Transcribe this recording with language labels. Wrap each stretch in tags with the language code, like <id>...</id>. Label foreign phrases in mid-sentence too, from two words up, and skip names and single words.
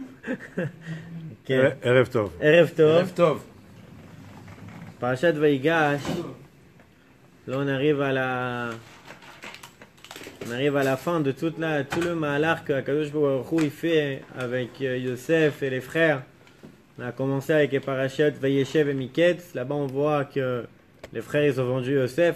<he>כן. ערב טוב. ערב טוב. ערב טוב. פרשת ויגש.</he> <fr>Là, on arrive à la fin de tout le malheur que</fr> <he>קדוש ברוך הוא</he> <fr>fait avec Yosef et les frères. On a commencé avec les parachutes Vayeshev et Miketz. Là-bas, on voit que les frères, ils ont vendu Yosef.</fr>